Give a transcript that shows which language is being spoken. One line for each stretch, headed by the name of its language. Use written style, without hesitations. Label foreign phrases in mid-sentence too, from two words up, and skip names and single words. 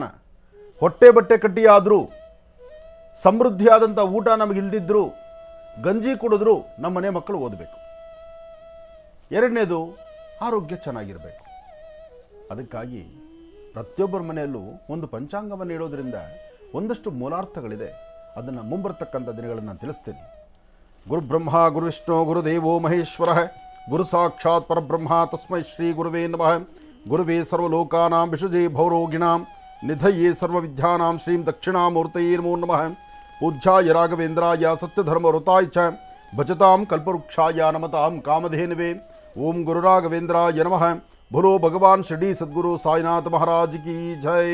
Kannada: ಹೊಟ್ಟೆ ಬಟ್ಟೆ ಕಟ್ಟಿಯಾದರೂ, ಸಮೃದ್ಧಿಯಾದಂಥ ಊಟ ನಮಗಿಲ್ದಿದ್ರು, ಗಂಜಿ ಕುಡಿದ್ರು ನಮ್ಮ ಮನೆ ಮಕ್ಕಳು ಓದಬೇಕು. ಎರಡನೇದು ಆರೋಗ್ಯ ಚೆನ್ನಾಗಿರಬೇಕು. ಅದಕ್ಕಾಗಿ ಪ್ರತಿಯೊಬ್ಬರ ಮನೆಯಲ್ಲೂ ಒಂದು ಪಂಚಾಂಗವನ್ನು ಇಡೋದ್ರಿಂದ ಒಂದಷ್ಟು ಮೂಲಾರ್ಥಗಳಿದೆ. ಅದನ್ನು ಮುಂಬರ್ತಕ್ಕಂಥ ದಿನಗಳನ್ನು ನಾನು ತಿಳಿಸ್ತೇನೆ.
Sanskrit: ಗುರುಬ್ರಹ್ಮ ಗುರುವಿಷ್ಣು ಗುರುದೇವೋ ಮಹೇಶ್ವರ, ಗುರು ಸಾಕ್ಷಾತ್ ಪರಬ್ರಹ್ಮ ತಸ್ಮೈ ಶ್ರೀ ಗುರುವೇ ನಮಃ. ಗುರುವೇ ಸರ್ವಲೋಕಾನಾಂ ವಿಷಜೇ ಭೌರೋಗಿಣಾಂ ನಿಧಯೇ ಸರ್ವವಿದ್ಯಾನಾಂ ಶ್ರೀಂ ದಕ್ಷಿಣಾಮೂರ್ತಯೇ ನಮೋ ನಮಃ. ಪೂಜ್ಯಾಯ ರಾಘವೇಂದ್ರಾಯ ಸತ್ಯಧರ್ಮವೃತಾಯ ಚ ಭಜತಾಂ ಕಲ್ಪವೃಕ್ಷಾಯ ನಮತಾಂ ಕಾಮಧೇನವೇ. ಓಂ ಗುರು ರಾಘವೇಂದ್ರಾಯ ನಮಃ.
Hindi: बोलो भगवान श्री सद्गुरु साईनाथ महाराज की जय.